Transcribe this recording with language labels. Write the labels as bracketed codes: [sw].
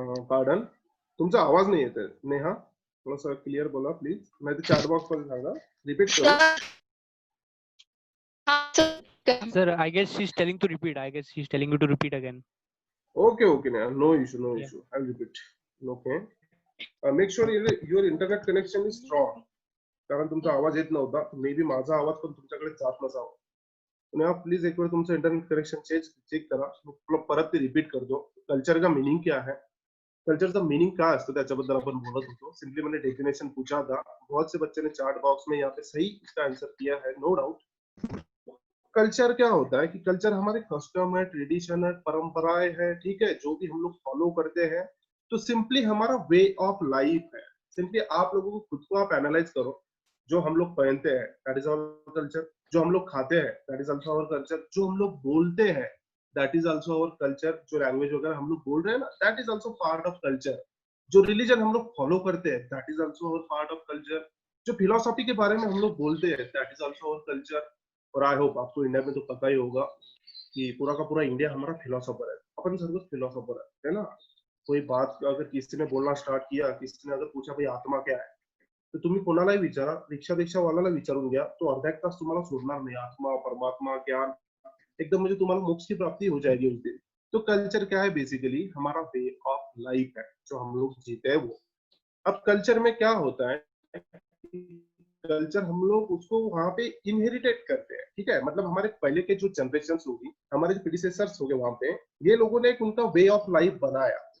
[mr] Pardon, तुमचा आवाज नाही येत आहे, नेहा, थोडासा क्लिअर बोला प्लीज, नाही तर चॅट बॉक्स मध्ये सांगा, रिपीट करू। [en] Sir Sir, I guess she's telling to repeat. I guess she's telling you to repeat again. Okay okay, Neha, no issue, no Yeah. Issue, I will repeat, okay. Make sure your internet connection is strong, [mr] कारण तुमचा आवाज येत नव्हता, may be माझा आवाज पण तुमच्याकडे जात नसावा। नेहा प्लीज एक वेळ तुमचं इंटरनेट कनेक्शन चेक करा, तुला परत ते रिपीट करतो। [hi] कल्चर का मीनिंग क्या है, [mr] कल्चरचा मीनिंग काय असतं त्याच्याबद्दल आपण बोलत होतो। [hi] सिंपली मैंने डेफिनेशन पूछा था, बहुत से बच्चे ने चार्ट बॉक्स में यहाँ पे सही इसका आंसर किया है, नो डाउट। कल्चर क्या होता है कि कल्चर हमारे कस्टम है, ट्रेडिशन है, परंपराएं है, ठीक है, जो भी हम लोग फॉलो करते हैं। तो सिंपली हमारा वे ऑफ लाइफ है। सिंपली आप लोगों को खुद को आप एनालाइज करो, जो हम लोग पहनते हैं दैट इज आवर कल्चर, जो हम लोग खाते हैं that is also our culture, जो हम लोग बोलते हैं that is also our culture, जो लैंग्वेज वगैरह हम लोग बोल रहे हैं ना, that is also part of culture. जो रिलीजन हम लोग फॉलो करते हैं that is also our part of culture. जो फिलोसॉफी के बारे में हम लोग बोलते हैं that is also our culture. और आई होप आपको इंडिया में तो पता ही होगा कि पूरा का पूरा इंडिया हमारा फिलोसोफर है, अपन सर्व फिलोसोफर है ना। कोई बात अगर किसी ने बोलना स्टार्ट किया, किसी ने अगर पूछा भाई आत्मा क्या है, [mr] तर तुम्ही कोणालाही विचारा, रिक्षावाल्याला विचारून घ्या, तो अर्धा 1 तास तुम्हाला सोडणार नाही. आत्मा, परमात्मा, ज्ञान एकदम म्हणजे तुम्हाला [hi] मोक्ष की प्राप्ति हो जाएगी उस दिन. तो कल्चर क्या है बेसिकली हमारा वे ऑफ लाइफ है, जो हम लोग जीते हैं वो. अब कल्चर में क्या होता है, कल्चर हम लोग उसको वहां पे इनहेरिटेट करते हैं, ठीक है. मतलब हमारे पहले के जो जनरेशन होगी, हमारे जो प्रीडिसेसर्स हो गए वहां पे, ये लोगों ने एक उनका वे ऑफ लाइफ बनाया.